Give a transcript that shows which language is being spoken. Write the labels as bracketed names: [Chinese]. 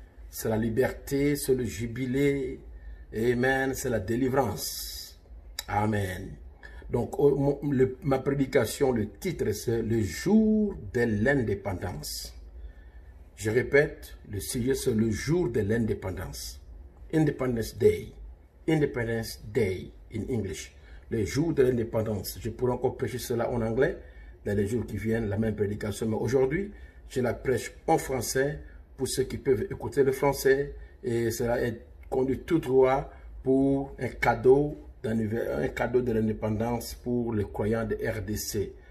[French] C'est la liberté, c'est le jubilé, amen, c'est la délivrance. Amen. Donc, ma prédication, le titre, c'est le jour de l'indépendance. Je répète, le sujet, c'est le jour de l'indépendance. [English] Independence Day. Independence Day in English. [French] Le jour de l'indépendance. Je pourrais encore prêcher cela en anglais dans les jours qui viennent, la même prédication. Mais aujourd'hui, je la prêche en français pour ceux qui peuvent écouter le français. Et cela est conduit tout droit pour un cadeau de l'indépendance pour les croyants de RDC.